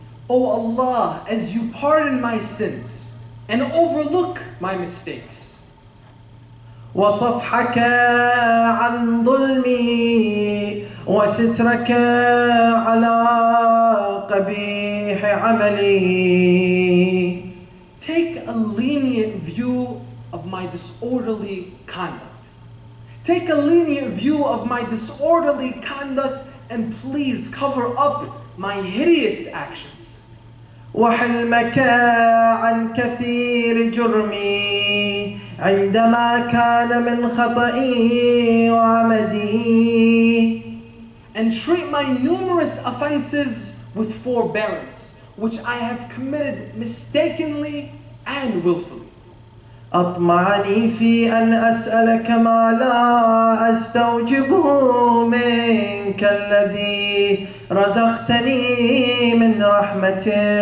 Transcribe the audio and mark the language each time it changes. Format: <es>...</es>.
<en>O Allah, as you pardon my sins and overlook my mistakes,</en> <ar>وصفحك عن ظلمي وسترك على قبيح عملي.</ar> <en>Take a lenient view of my disorderly conduct. Take a lenient view of my disorderly conduct and please cover up my hideous actions.</en> <ar>وحلمك عن كثير جرمي عندما كان من خطئي وعمدي.</ar> <en>And treat my numerous offenses with forbearance, which I have committed mistakenly and willfully.</en> <ar>أطمعني في أن أسألك ما لا أستوجبه منك الذي رزقتني من رحمتك.</ar>